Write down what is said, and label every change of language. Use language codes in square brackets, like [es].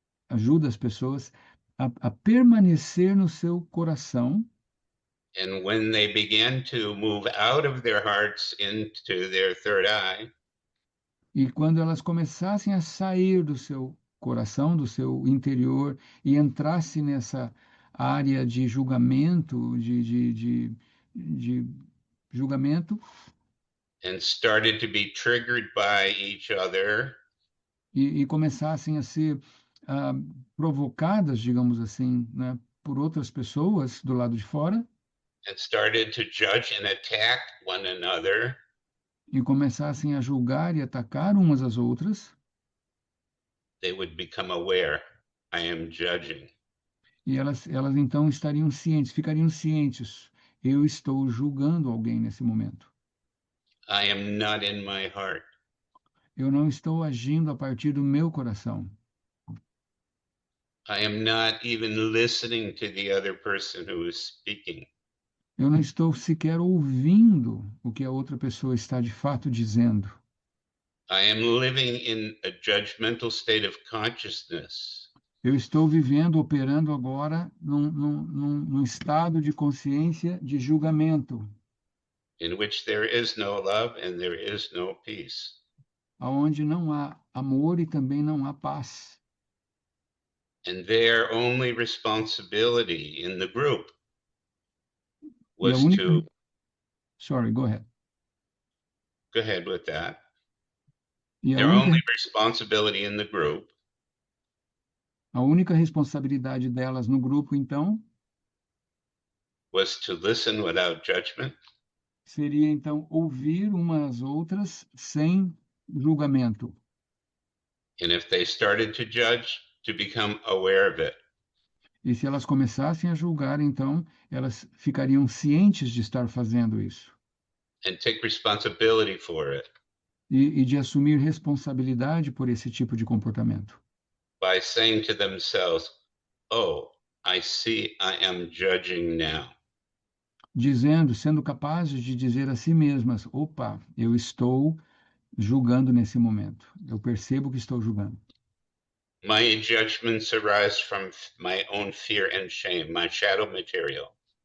[pt] ajuda as pessoas a permanecer no seu coração. [en] and when they began to move out of their hearts into their third eye, [pt] E quando elas começassem a sair do seu coração, do seu interior, e entrasse nessa área de julgamento, de julgamento, [en] and started to be triggered by each other, [pt] e começassem a ser provocadas, digamos assim, né, por outras pessoas do lado de fora, [en] and started to judge and attack one another, e começassem a julgar e atacar umas às outras, they would become aware. I am judging. [pt] e elas então estariam cientes, ficariam cientes. Eu estou julgando alguém nesse momento. [en] I am not in my heart. [pt] Eu não estou agindo a partir do meu coração. [en] I am not even listening to the other person who is speaking. [pt] Eu não estou sequer ouvindo o que a outra pessoa está de fato dizendo. [en] I am living in a judgmental state of consciousness. [pt] Eu estou vivendo, operando agora num estado de consciência de julgamento, [en] In which there is no love and there is no peace. [pt] aonde não há amor e também não há paz. [en] And their only responsibility in the group [pt] E a [en] was [pt] única... [en] to Sorry, go ahead. go ahead with that. [pt] E [en] Their only responsibility in the group [pt] a única responsabilidade delas no grupo, então, [en] was to listen without judgment [pt] seria então ouvir umas às outras sem julgamento. [en] and if they started to judge, to become aware of it. [pt] E se elas começassem a julgar, então, elas ficariam cientes de estar fazendo isso. [en] And take responsibility for it [pt] E de assumir responsabilidade por esse tipo de comportamento. [en] by saying to themselves, "Oh, I see I am judging now." [pt] Dizendo, sendo capazes de dizer a si mesmas: opa, eu estou julgando nesse momento. Eu percebo que estou julgando. [en] My judgments arise from my own fear and shame, my shadow material.